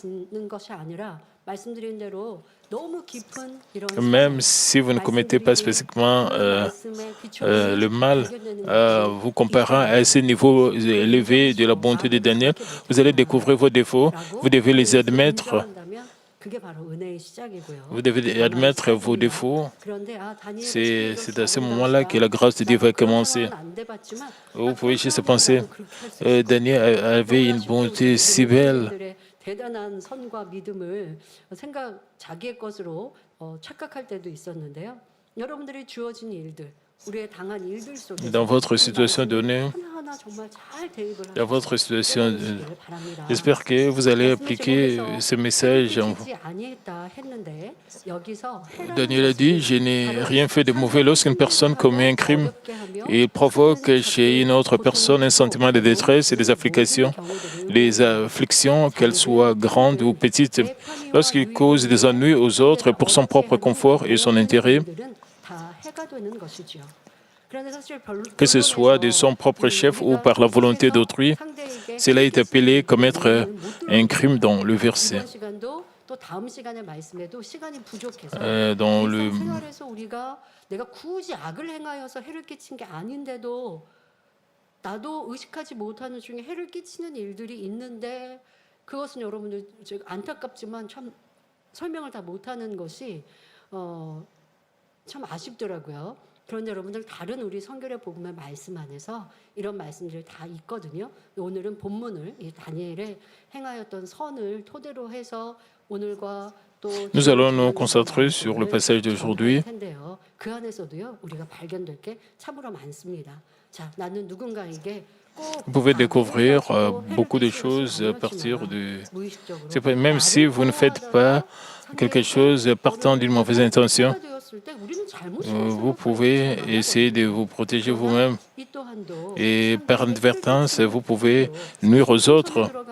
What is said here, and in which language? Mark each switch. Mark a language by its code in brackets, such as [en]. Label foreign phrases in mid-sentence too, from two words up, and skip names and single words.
[fr] Même si vous ne commettez pas spécifiquement le mal, vous comparant à ce niveau élevé de la bonté de Daniel, vous allez découvrir vos défauts, vous devez les admettre. Vous devez admettre vos défauts. C'est à ce moment-là que la grâce de Dieu va commencer. Vous pouvez juste penser, Daniel avait une bonté si belle. [ko] 대단한 선과 믿음을 자기의 것으로 착각할 때도 있었는데요. 여러분들이 주어진 일들, 우리의 당한 일들 속에서 [fr] Dans votre situation donnée, [ko] 하나하나 정말 잘 대입을 [fr] dans votre situation, [ko] 하시기를 바랍니다. [fr] j'espère que vous allez appliquer ce message en vous. [ko] 아니했다 했는데 여기서 [fr] Daniel a dit, je n'ai rien fait de mauvais. Lorsqu'une personne commet un crime, il provoque chez une autre personne un sentiment de détresse et des afflictions. Les afflictions, qu'elles soient grandes ou petites, lorsqu'il cause des ennuis aux autres pour son propre confort et son intérêt, que ce soit de son propre chef ou par la volonté d'autrui, cela est appelé commettre un crime dans le verset. Dans le [ko] 내가 굳이 악을 행하여서 해를 끼친 게 아닌데도 나도 의식하지 못하는 중에 해를 끼치는 일들이 있는데 그것은 여러분들 안타깝지만 참 설명을 다 못하는 것이 참 아쉽더라고요. 그런데 여러분들 다른 우리 성결의 복음의 말씀 안에서 이런 말씀들이 다 있거든요. 오늘은 본문을 이 다니엘의 행하였던 선을 토대로 해서 오늘과 [fr] Nous allons nous concentrer sur le passage d'aujourd'hui. [ko] 그 안에서도요 우리가 발견될 게 참으로 많습니다. 자, 나는 누군가에게 [fr] Vous pouvez découvrir beaucoup de choses à partir de... Même si vous ne faites pas quelque chose partant d'une mauvaise intention, vous pouvez essayer de vous protéger vous-même. Et par inadvertance, vous pouvez nuire aux autres.